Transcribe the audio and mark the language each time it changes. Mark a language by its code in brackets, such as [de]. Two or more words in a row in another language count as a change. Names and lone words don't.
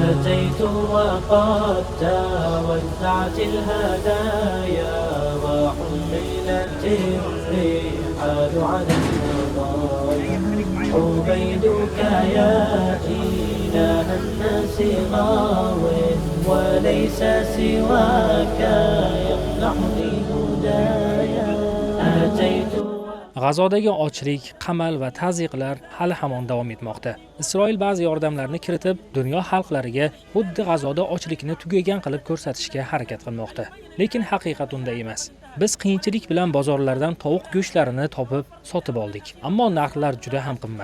[ar] أتيت وقد توزعت الهدايا وحملت الرحال على المطايا عبيدك يا إله الناس غاو وليس سواك يمنحني هدايا أتيت. [uz] G'azodagi ochlik, qamal va tazyiqlar hali hamon davom etmoqda. Isroil ba'zi yordamlarni kiritib, dunyo xalqlariga xuddi G'azoda ochlikni tugagan qilib ko'rsatishga harakat qilmoqda. Lekin haqiqat unda emas. Biz qiyinchilik bilan bozorlardan tovuq go'shtlarini topib, sotib oldik, ammo narxlar juda ham qimmat.